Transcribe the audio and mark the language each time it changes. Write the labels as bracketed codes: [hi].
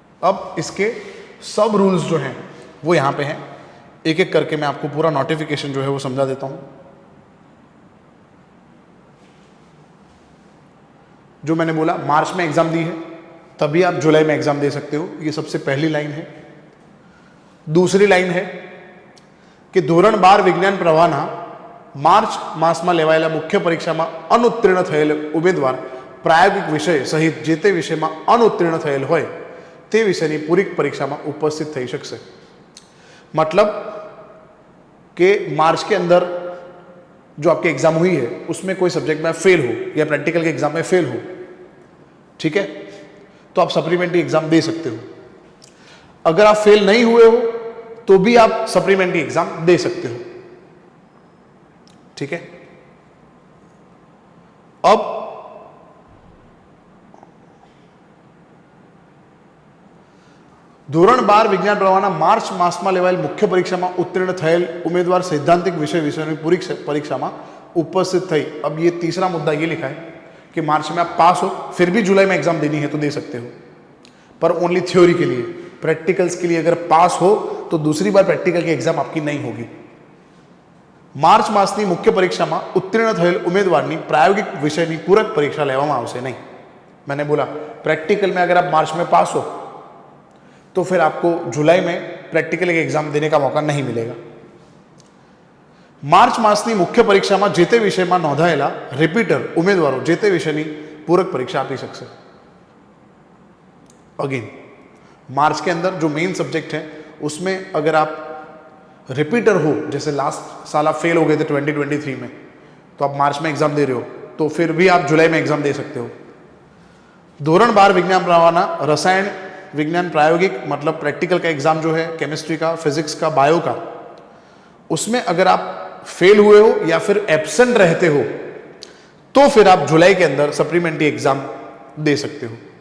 [hi] अब इसके सब रूल्स जो हैं वो यहां पे हैं। एक एक करके मैं आपको पूरा नोटिफिकेशन जो है वो समझा देता हूं। जो मैंने बोला, मार्च में एग्जाम दी है तभी आप जुलाई में एग्जाम दे सकते हो, ये सबसे पहली लाइन है। दूसरी लाइन है कि [gu] ધોરણ 12 વિજ્ઞાન પ્રવાહના માર્ચ માસમાં લેવાયેલા મુખ્ય પરીક્ષામાં અનુત્તીર્ણ થયેલ ઉમેદવાર પ્રાયોગિક વિષય સહિત જે તે વિષયમાં અનુત્તીર્ણ થયેલ હોય તે વિષયની પૂરક પરીક્ષામાં ઉપસ્થિત થઈ શકશે। [hi] मतलब कि मार्च के अंदर जो आपकी एग्जाम हुई है उसमें कोई सब्जेक्ट में फेल हो या प्रैक्टिकल के एग्जाम में फेल हो, ठीक है, तो आप सप्लीमेंट्री एग्जाम दे सकते हो। अगर आप फेल नहीं हुए हो तो भी आप सप्लीमेंट्री एग्जाम दे सकते हो, ठीक है। अब [gu] ધોરણ 12 વિજ્ઞાન પ્રવાહના માર્ચ માસમાં લેવાયેલ મુખ્ય પરીક્ષામાં ઉત્તીર્ણ થયેલ ઉમેદવાર સૈદ્ધાંતિક વિષયની પૂરી પરીક્ષામાં उपस्थित थी। [hi] अब ये तीसरा मुद्दा ये लिखा है कि मार्च में आप पास हो फिर भी जुलाई में एग्जाम देनी है तो दे सकते हो, पर ओनली थ्योरी के लिए। प्रैक्टिकल्स के लिए अगर पास हो तो दूसरी बार प्रैक्टिकल की एग्जाम आपकी नहीं होगी, [gu] मार्च मासनी मुख्य परीक्षाમાં ઉત્તીર્ણ થયેલ ઉમેદવારની प्रायोगिक વિષયની પૂરક परीक्षा લેવામાં આવશે નહીં। [hi] मैंने बोला प्रैक्टिकल में अगर आप मार्च में पास हो तो फिर आपको जुलाई में प्रैक्टिकल के एग्जाम देने का मौका नहीं मिलेगा। [gu] मार्च मासनी मुख्य परीक्षाમાં જે તે વિષયમાં નોંધાયેલા રિપીટર ઉમેદવારો જે તે વિષયની પૂરક परीक्षा આપી શકશે। [hi] अगेन मार्च के अंदर जो मेन सब्जेक्ट है उसमें अगर आप रिपीटर हो, जैसे लास्ट साल आप फेल हो गए थे 2023 में, तो आप मार्च में एग्जाम दे रहे हो तो फिर भी आप जुलाई में एग्जाम दे सकते हो। [gu] धोरण 12 विज्ञान प्रवाहना रसायन विज्ञान प्रायोगिक [hi] मतलब प्रैक्टिकल का एग्जाम जो है केमिस्ट्री का, फिजिक्स का, बायो का, उसमें अगर आप फेल हुए हो या फिर एब्सेंट रहते हो तो फिर आप जुलाई के अंदर सप्लीमेंट्री एग्जाम दे सकते हो।